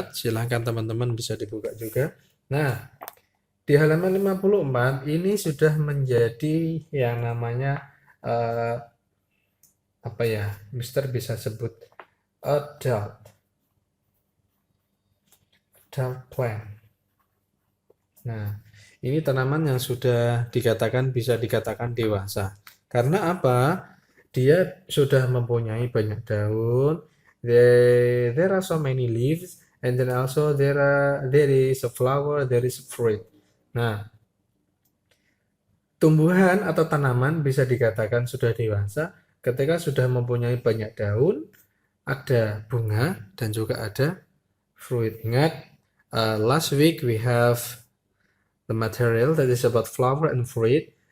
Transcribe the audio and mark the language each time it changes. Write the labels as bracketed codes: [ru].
[id] Silahkan teman-teman bisa dibuka juga. Nah, di halaman 54 ini sudah menjadi yang namanya apa ya, Mister bisa sebut adult plant. Nah, ini tanaman yang sudah bisa dikatakan dewasa. Karena apa? Dia sudah mempunyai banyak daun. [en] There are so many leaves, and then also there is a flower, there is a fruit. [id] Nah, tumbuhan atau tanaman bisa dikatakan sudah dewasa ketika sudah mempunyai banyak daun, ada bunga, dan juga ada fruit. [en] Ingat, last week we have the material that is about flower and fruit.